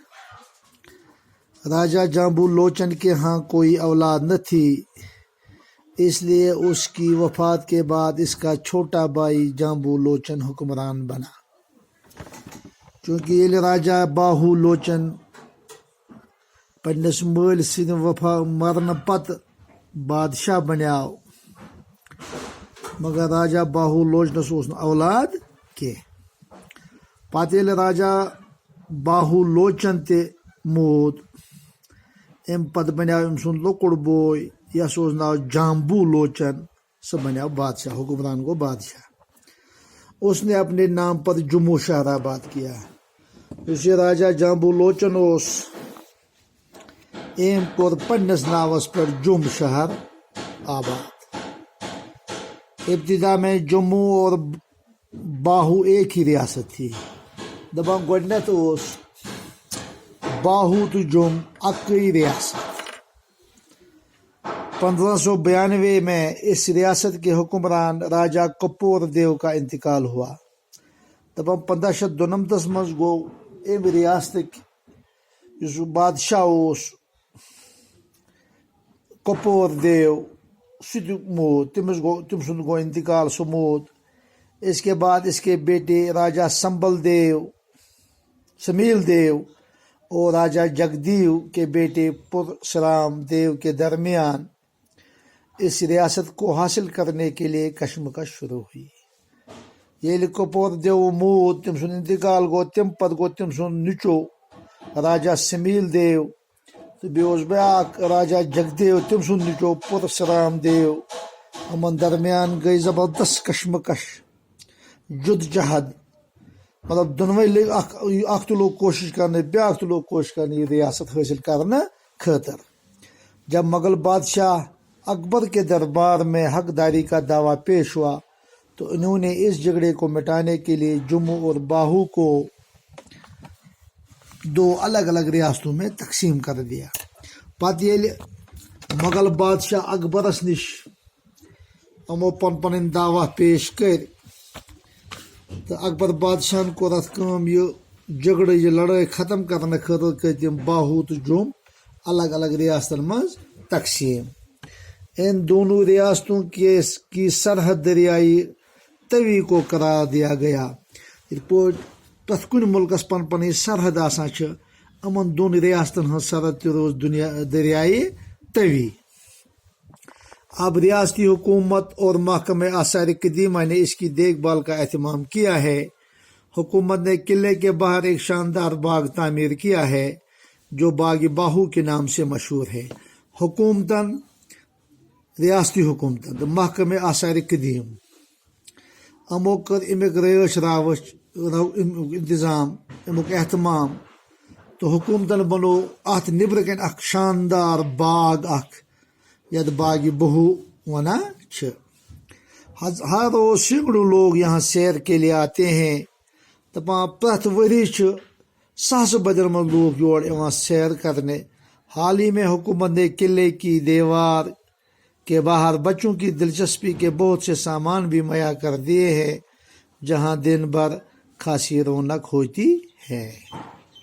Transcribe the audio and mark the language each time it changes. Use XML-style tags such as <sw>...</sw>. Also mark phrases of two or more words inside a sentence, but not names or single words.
<ur>راجا جامبو لوچن کے ہاں کوئی اولاد نہ تھی، اس لیے اس کی وفات کے بعد اس کا چھوٹا بھائی جامبو لوچن حکمران بنا۔</ur> <ks>چونکہ یہ راجا باہو لوچن پنس مل سند مرن پت بادشاہ بنیاو، مگر راجا باہو لوچنس اوس نہ اولاد کی۔ پتہ ییٚلہِ راجا باہو لوچن تہِ موٗد، امہِ پتہٕ بنیٛاو أمۍ سُنٛد لۄکُٹ بوے یس اوس ناو جامبو لوچن، سُہ بنیٛاو بادشاہ، حکمران گوٚو بادشاہ۔</ks> <ur>اس نے اپنے نام پر جموں شہر آباد کیا۔</ur> <ks>یُس یہِ راجا جامبو لوچن اوس، أمۍ کوٚر پننِس ناوس پٮ۪ٹھ جوٚم شہر آباد۔</ks> <ur>ابتدا میں جموں اور باہو ایک ہی ریاست تھی۔</ur> <ks>دپان گۄڈنٮ۪تھ اوس باہو تو جوم اکئی ریاست۔</ks> <ur>1592 میں اس ریاست کے حکمران راجا کپور دیو کا انتقال ہوا۔</ur> <ks>دپان 1592 مز گو ام ریاست یس بادشاہ اوس کپور دیو سہ تہ موٗد، تم سند گو انتقال، سہ موٗد۔</ks> <ur>اس کے بعد اس کے بیٹے راجا سمیل دیو اور راجا جگدیو کے بیٹے پرشرام دیو کے درمیان اس ریاست کو حاصل کرنے کے لیے کشمکش شروع ہوئی۔</ur> <ks>ییٚلہِ کپور دیو موٗد، تم سند انتقال گو، تم پتہٕ گو تم سند نچو راجا سمیل دیو، تو بیٚیہِ اوس بیاکھ راجا جگدیو، تم سند نچو پرشرام دیو۔ یمن درمیان گئی زبردست کشمکش، جد جہد، مطلب دونوے لگ اخ تو لوگ کوشش کرنے، بیاکھ تو لوگ کوشش کرنے یہ ریاست حاصل کرنے خاطر۔</ks> <ur>جب مغل بادشاہ اکبر کے دربار میں حقداری کا دعویٰ پیش ہوا تو انہوں نے اس جھگڑے کو مٹانے کے لیے جموں اور باہو کو دو الگ الگ ریاستوں میں تقسیم کر دیا۔</ur> <ks>پتہ ییٚلہِ مغل بادشاہ اکبرس نش یمو پن دعویٰ پیش کر، تو اکبر بادشاہن کور ات کٲم، یہ جھگڑٕ، یہ لڑٲے ختم کرنے خاطر کر تم باہو تو جوم الگ الگ ریاستن مز تقسیم۔</ks> <ur>ان دونوں ریاستوں کی سرحد دریائی توی کو قرار دیا گیا۔</ur> <ks>پرٛٮ۪تھ کُنہِ مُلکس پن پن سرحد آسان چھ، یمن دون ریاستن ہٕنٛز سرحد تہِ روز دریائے توی۔</ks> <ur>اب ریاستی حکومت اور محکمہ آثار قدیمہ نے اس کی دیکھ بھال کا اہتمام کیا ہے۔ حکومت نے قلعے کے باہر ایک شاندار باغ تعمیر کیا ہے جو باغ باہو کے نام سے مشہور ہے۔</ur> <ks>ریاستی حکومتن تو محکمہ آثار قدیم امو کر امیک رٲچھ راوچ انتظام، امیک اہتمام، تو حکومتن بنو ات نبر کن اخ شاندار باغ اخ یت باغ بہو ونان چھ۔</ks> <ur>ہر روز سینکڑوں لوگ یہاں سیر کے لیے آتے ہیں۔</ur> <ks>دپان پرٛٮ۪تھ ؤری چھ ساسہٕ بدین من لوگ یور یوان سیر کرنے۔</ks> <ur>حال ہی میں حکومت نے قلعے کی دیوار کے باہر بچوں کی دلچسپی کے بہت سے سامان بھی مہیا کر دیے ہیں، جہاں دن بھر خاصی رونق ہوتی ہے۔</ur>